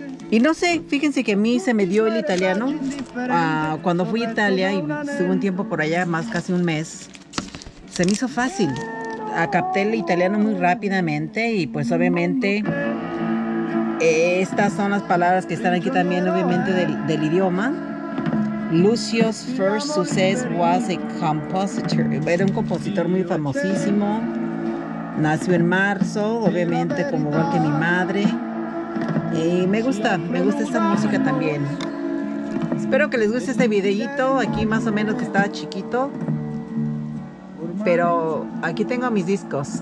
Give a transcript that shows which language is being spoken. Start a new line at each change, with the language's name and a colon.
Spanish: Y no sé, fíjense que a mí se me dio el italiano cuando fui a Italia y estuve un tiempo por allá, casi un mes. Se me hizo fácil. Capté el italiano muy rápidamente y pues obviamente estas son las palabras que están aquí también, obviamente del idioma.
English: Lucio's first success was a compositor.
Spanish: Era un compositor muy famosísimo. Nació en marzo, obviamente como igual que mi madre. Y me gusta esta música también. Espero que les guste este videíto. Aquí más o menos que estaba chiquito. Pero aquí tengo mis discos.